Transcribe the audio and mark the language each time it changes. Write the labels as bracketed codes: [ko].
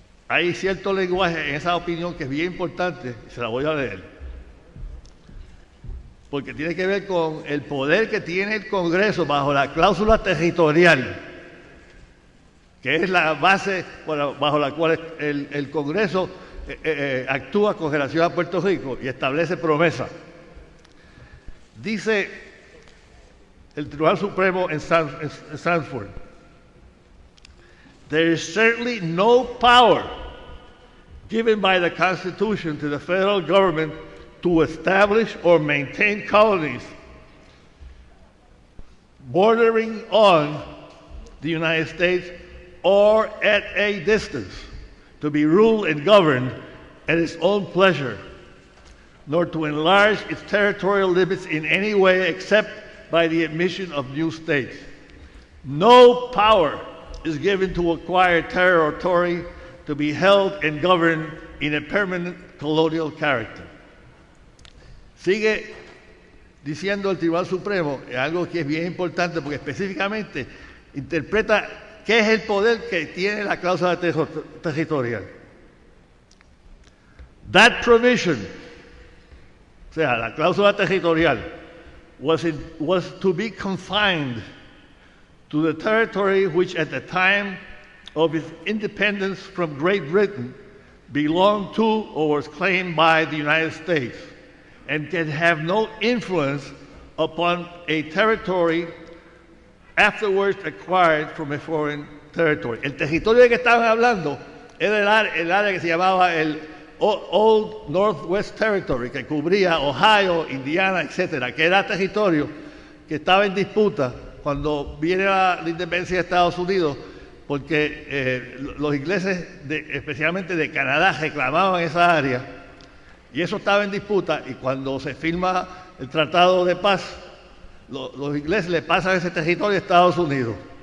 [es] Hay cierto lenguaje en esa opinión que es bien importante, y se la voy a leer, porque tiene que ver con el poder que tiene el Congreso bajo la cláusula territorial, que es la base bajo la cual el Congreso actúa con relación a Puerto Rico y establece promesas. Dice el Tribunal Supremo en Sanford: [en] "There is certainly no power given by the Constitution to the federal government to establish or maintain colonies bordering on the United States or at a distance, to be ruled and governed at its own pleasure, nor to enlarge its territorial limits in any way except by the admission of new states. No power is given to acquire territory to be held and governed in a permanent colonial character." [es] Sigue diciendo el Tribunal Supremo algo que es bien importante, porque específicamente interpreta qué es el poder que tiene la cláusula territorial. [en] That provision, [es] o sea, la cláusula territorial, [en] was to be confined to the territory which at the time of its independence from Great Britain belonged to or was claimed by the United States, and can have no influence upon a territory afterwards acquired from a foreign territory. [es] El territorio de que estaban hablando era el área que se llamaba el Old Northwest Territory, que cubría Ohio, Indiana, etcétera, que era territorio que estaba en disputa cuando viene la independencia de Estados Unidos, porque los ingleses, especialmente de Canadá, reclamaban esa área, y eso estaba en disputa, y cuando se firma el Tratado de Paz, los ingleses le pasan ese territorio a Estados Unidos.